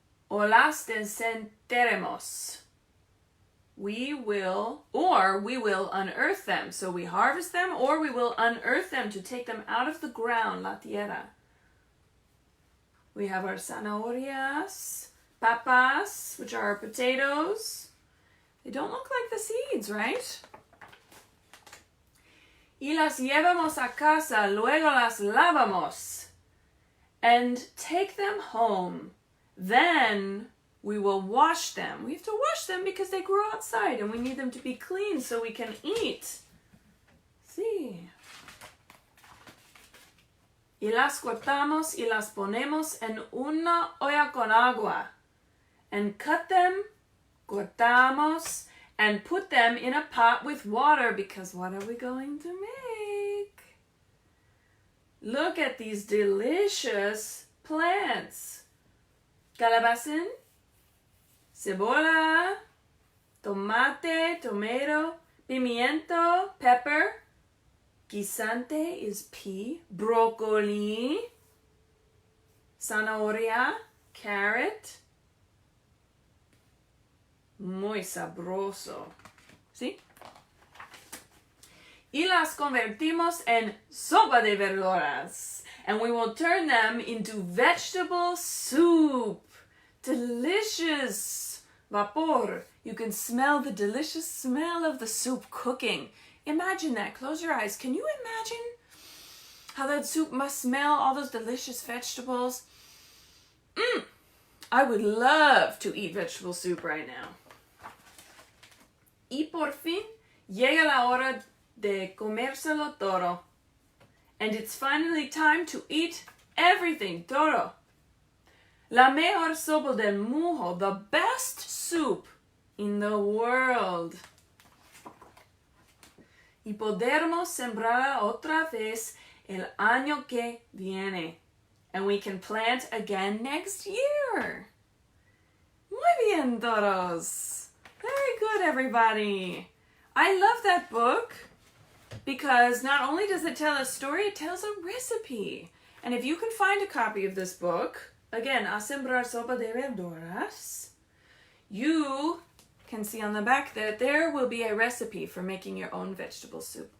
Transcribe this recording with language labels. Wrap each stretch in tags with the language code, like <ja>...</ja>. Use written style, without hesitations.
<es>O las desenterremos.</es> <en>We will unearth them. So we harvest them or we will unearth them to take them out of the ground, la tierra. We have our zanahorias, papas, which are our potatoes. They don't look like the seeds, right?</en> <es>Y las llevamos a casa, luego las lavamos.</es> <en>And take them home. Then we will wash them. We have to wash them because they grow outside and we need them to be clean so we can eat.</en> <es>Sí. Y las cortamos y las ponemos en una olla con agua.</es> <en>And cut them, cortamos, and put them in a pot with water because what are we going to make? Look at these delicious plants.</en> <es>Calabacín, cebolla, tomate, tomato, pimiento, pepper.</es> <en>Guisante is pea, broccoli, zanahoria, carrot.</en> <es>Muy sabroso. ¿Sí? Y las convertimos en sopa de verduras.</es> <en>And we will turn them into vegetable soup. Delicious. Vapor. You can smell the delicious smell of the soup cooking. Imagine that. Close your eyes. Can you imagine how that soup must smell? All those delicious vegetables. I would love to eat vegetable soup right now.</en> <es>Y por fin llega la hora de comérselo todo.</es> <en>And it's finally time to eat everything, todo.</en> <es>La mejor sopa del mundo,</es> <en>the best soup in the world.</en> <es>Y podremos sembrar otra vez el año que viene.</es> <en>And we can plant again next year.</en> <es>Muy bien, todos.</es> <en>Very good, everybody. I love that book because not only does it tell a story, it tells a recipe. And if you can find a copy of this book, again, A Sembrar Sopa de Verduras, you can see on the back that there will be a recipe for making your own vegetable soup.</en>